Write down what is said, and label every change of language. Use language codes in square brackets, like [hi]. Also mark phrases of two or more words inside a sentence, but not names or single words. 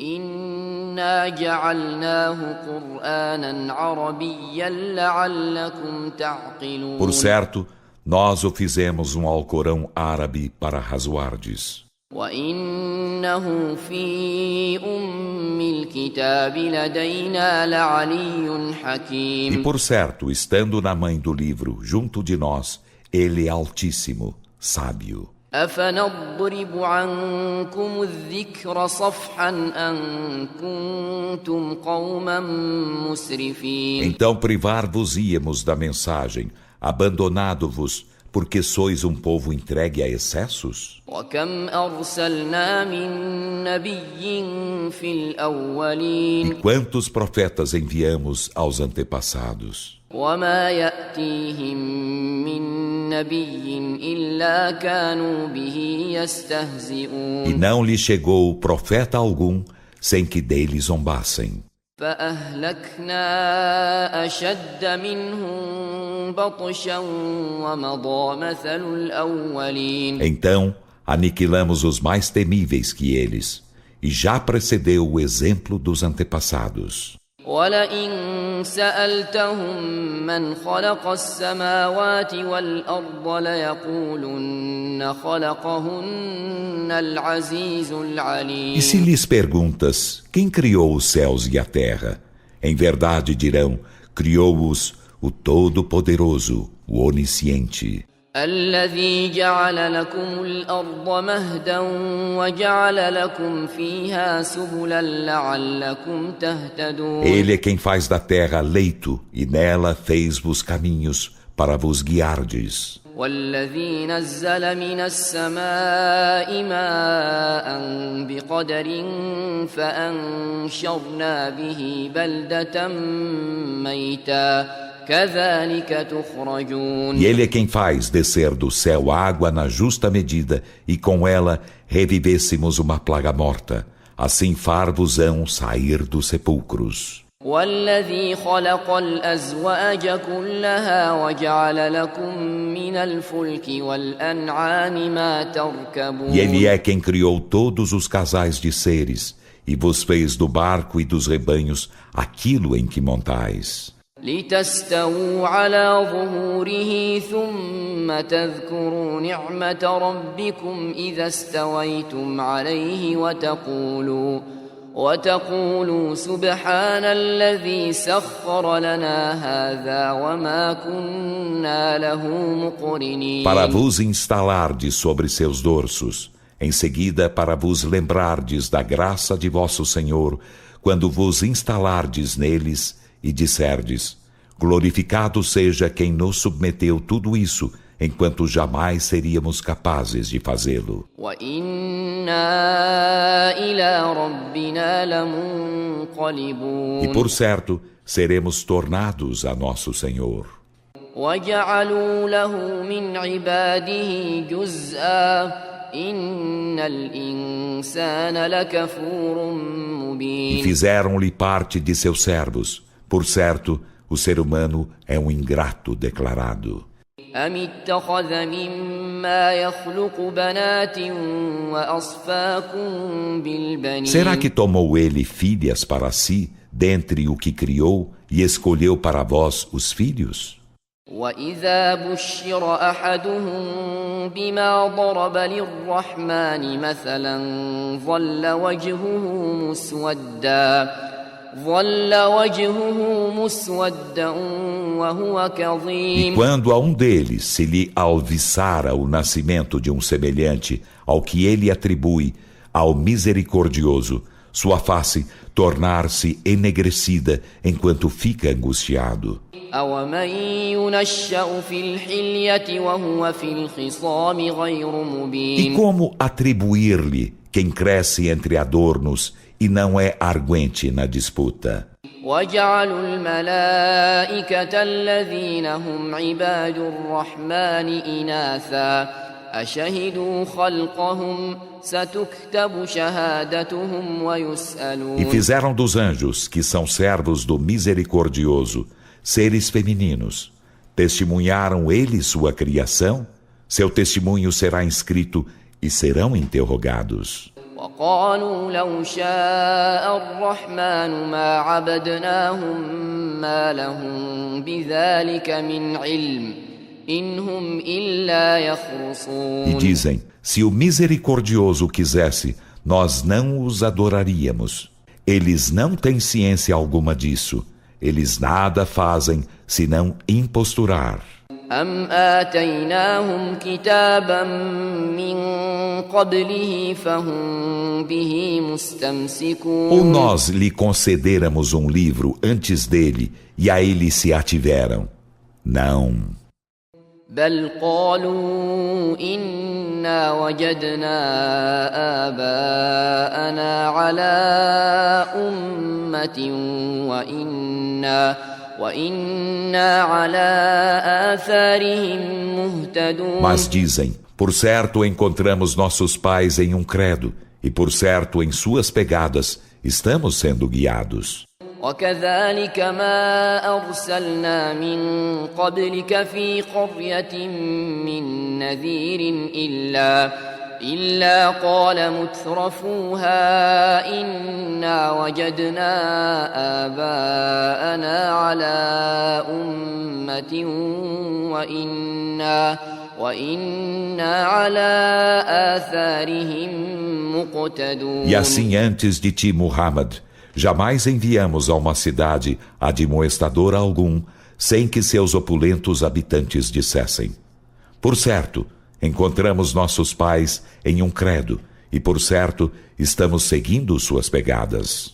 [pt] Por certo, nós o fizemos um Alcorão árabe para razoardes. E por certo, estando na mãe do livro, junto de nós, ele é altíssimo, sábio. [ar] أفنضرب عنكم الذكر صفحا أن كنتم قوما مسرفين. [pt] Então privar-vos-íamos da mensagem, abandonado-vos, porque sois um povo entregue a excessos? [ar] وكم أرسلنا من نبي في الأولين. [pt] E quantos profetas enviamos aos antepassados? [ar] وما يأتيهم من نبي إلا كانوا به يستهزئون. [pt] E não lhe chegou profeta algum sem que dele zombassem. [ar] فأهلكنا أشد منهم بطشا ومضى مثل الأولين. [pt] Então aniquilamos os mais temíveis que eles, e já precedeu o exemplo dos antepassados. [ar] وَلَئِن سَأَلْتَهُم مَّنْ خَلَقَ السَّمَاوَاتِ وَالْأَرْضَ لَيَقُولُنَّ خَلَقَهُنَّ الْعَزِيزُ الْعَلِيمُ. [pt] E se lhes perguntas, quem criou os céus e a terra? Em verdade dirão, criou-os o Todo-Poderoso, o Onisciente. [ar] الذي جعل لكم الأرض مهدا وجعل لكم فيها سبلا لعلكم تهتدون. [pt] Ele é quem faz da terra leito e nela fez-vos caminhos para vos guiardes. [ar] والذي نزل من السماء ماء بقدر فأنشرنا به بلدة ميتا كذلك تخرجون. [pt] E ele é quem faz descer do céu água na justa medida, e com ela revivêssemos uma plaga morta. Assim far-vos-ão sair dos sepulcros. [ar] والذي خلق الأزواج كلها وجعل لكم من الفلك والأنعام ما تركبون. [pt] E ele é quem criou todos os casais de seres, e vos fez do barco e dos rebanhos aquilo em que montais. [ar] لتستووا على ظهوره ثم تذكروا نعمة ربكم إذا استويتم عليه وتقولوا سبحان الذي سخر لنا هذا وما كنا له مقرنين. [pt] Para vos instalardes sobre seus dorsos, em seguida para vos lembrardes da graça de vosso Senhor, quando vos instalardes neles, e disserdes, glorificado seja quem nos submeteu tudo isso, enquanto jamais seríamos capazes de fazê-lo. E por certo, seremos tornados a nosso Senhor. [ar] وَجَعَلُوا لَهُ مِنْ عِبَادِهِ جُزْءًا إِنَّ الْإِنسَانَ لَكَفُورٌ مُبِينٌ. [pt] E fizeram-lhe parte de seus servos. Por certo, o ser humano é um ingrato declarado. [ar] أَمِ اتَّخَذَ مِمَّا يَخْلُقُ بَنَاتٍ وَأَصْفَاكُم بِالْبَنِينَ. [pt] Será que tomou ele filhas para si, dentre o que criou, e escolheu para vós os filhos? [ar] وَإِذَا بُشِّرَ أَحَدُهُم بِمَا ضَرَبَ لِلرَّحْمَنِ مَثَلًا ظَلَّ وجهه مسودا وهو كظيم. [pt] E quando a um deles se lhe alviçara o nascimento de um semelhante ao que ele atribui ao Misericordioso, sua face tornar-se enegrecida enquanto fica angustiado. [ar] أَوَمَن يُنَشَّأُ فِي الْحِلْيَةِ وَهُوَ فِي الْخِصَامِ غَيْرُ E مُبِينٍ [pt] como atribuir-lhe quem cresce entre adornos e não é arguente na disputa? [ar] وَجَعَلُوا الْمَلَائِكَةَ الَّذِينَ هُمْ عِبَادُ الرَّحْمَنِ إِنَاثًا أَشَهِدُوا خَلْقَهُمْ سَتُكْتَبُ شَهَادَتُهُمْ E وَيُسْأَلُونَ [pt] fizeram dos anjos, que são servos do Misericordioso, seres femininos. Testemunharam eles sua criação? Seu testemunho será inscrito e serão interrogados. [ar] وقالوا لو شاء الرحمن ما عبدناهم ما لهم بذلك من علم إن هم إلا E يخرصون. [pt] dizem, se o Misericordioso quisesse, nós não os adoraríamos. Eles não têm ciência alguma disso. Eles nada fazem senão imposturar. [ar] أم آتيناهم كتابا من قبله فهم به Ou مستمسكون. [pt] nós lhe concederamos um livro antes dele e a ele se ativeram? Não. [ar] بل قالوا إنا وجدنا آباءنا على أمة وإنا على آثارهم مهتدون. [pt] Mas dizem, por certo encontramos nossos pais em um credo, e por certo em suas pegadas estamos sendo guiados. [ar] وكذلك ما أرسلنا من قبلك في قرية من نذير إلا قال مترفوها إنا وجدنا آباءنا على أمة وإنا على آثارهم مقتدون. [pt] E assim antes de ti, Muhammad, jamais enviamos a uma cidade admoestador algum, sem que seus opulentos habitantes dissessem: por certo, encontramos nossos pais em um credo, e por certo, estamos seguindo suas pegadas.